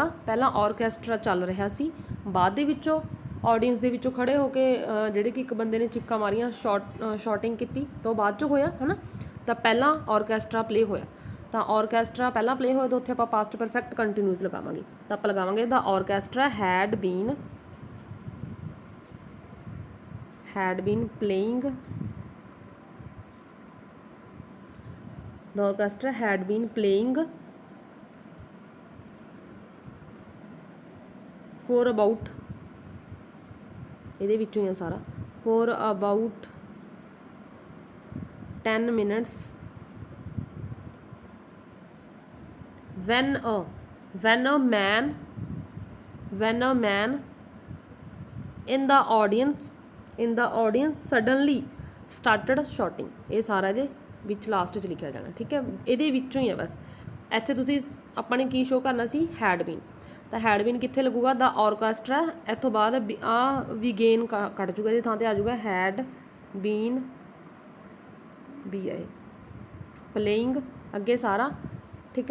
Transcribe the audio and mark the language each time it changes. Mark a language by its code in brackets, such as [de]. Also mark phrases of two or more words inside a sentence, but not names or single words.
[pa] ਪਹਿਲਾਂ ਆਰਕੈਸਟਰਾ ਚੱਲ ਰਿਹਾ ਸੀ, ਬਾਅਦ ਦੇ ਵਿੱਚੋਂ ਆਡੀਅੰਸ ਦੇ ਵਿੱਚੋਂ ਖੜੇ ਹੋ ਕੇ ਜਿਹੜੇ ਕਿ ਇੱਕ ਬੰਦੇ ਨੇ ਚੀਕਾਂ ਮਾਰੀਆਂ, ਸ਼ਾਟਿੰਗ ਕੀਤੀ, ਤਾਂ ਉਹ ਬਾਅਦ 'ਚ ਹੋਇਆ ਹੈ ਨਾ। ਤਾਂ ਪਹਿਲਾਂ [en] orchestra play [pa] ਹੋਇਆ, ਤਾਂ ਆਰਕੈਸਟਰਾ ਪਹਿਲਾਂ ਪਲੇ ਹੋਇਆ, ਤਾਂ ਉੱਥੇ ਆਪਾਂ [en] past perfect continuous [pa] ਲਗਾਵਾਂਗੇ। ਤਾਂ ਆਪਾਂ ਲਗਾਵਾਂਗੇ [en] the orchestra had been playing, the orchestra had been playing for about, [pa] ਇਹਦੇ ਵਿੱਚੋਂ ਹੀ ਆ ਸਾਰਾ, [en] for about 10 minutes when a man in the audience suddenly started shouting। [pa] ਇਹ ਸਾਰਾ ਇਹਦੇ ਵਿੱਚ ਲਾਸਟ 'ਚ ਲਿਖਿਆ ਜਾਣਾ, ਠੀਕ ਹੈ, ਇਹਦੇ ਵਿੱਚੋਂ ਹੀ ਹੈ ਬਸ। ਇੱਥੇ ਤੁਸੀਂ ਆਪਾਂ ਨੇ ਕੀ ਸ਼ੋਅ ਕਰਨਾ ਸੀ? [en] had been. [pa] ਤਾਂ [en] had been [pa] ਕਿੱਥੇ ਲੱਗੂਗਾ? [en] the orchestra, [pa] ਇੱਥੋਂ ਬਾਅਦ ਆ ਵਿਗੇਨ ਕੱਟ ਜੂਗਾ, ਇਹਦੀ ਥਾਂ 'ਤੇ ਆ ਜੂਗਾ [en] had been, [pa] ਬੀ ਆਏ ਪਲੇਇੰਗ, ਅੱਗੇ ਸਾਰਾ, ਠੀਕ ਹੈ।